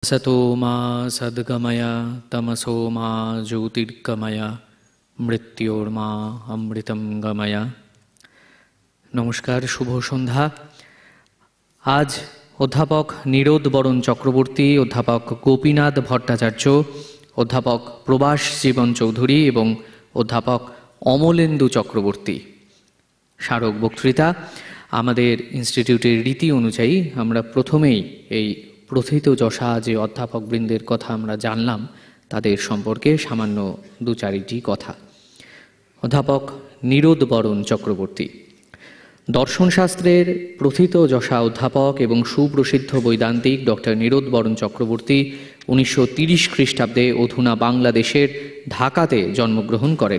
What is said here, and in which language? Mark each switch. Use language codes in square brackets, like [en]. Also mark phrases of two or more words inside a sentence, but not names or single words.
[sa] सतो मा सद्गमय तमसो मा ज्योतिर्गमय मृत्योर्मा अमृतम गमय। [bn] নমস্কার, শুভ সন্ধ্যা। আজ অধ্যাপক নীরোদ বরণ চক্রবর্তী, অধ্যাপক গোপীনাথ ভট্টাচার্য, অধ্যাপক প্রভাস জীবন চৌধুরী এবং অধ্যাপক অমলেন্দু চক্রবর্তী স্মারক বক্তৃতা। আমাদের ইনস্টিটিউটের রীতি অনুযায়ী আমরা প্রথমেই এই প্রথিত যশা যে অধ্যাপকবৃন্দের কথা আমরা জানলাম তাদের সম্পর্কে সামান্য দু চারিটি কথা। অধ্যাপক নীরোদ বরণ চক্রবর্তী দর্শনশাস্ত্রের প্রথিত যশা অধ্যাপক এবং সুপ্রসিদ্ধ বৈদান্তিক ডক্টর নীরোদ বরণ চক্রবর্তী 1930 খ্রিস্টাব্দে অধুনা বাংলাদেশের ঢাকাতে জন্মগ্রহণ করেন।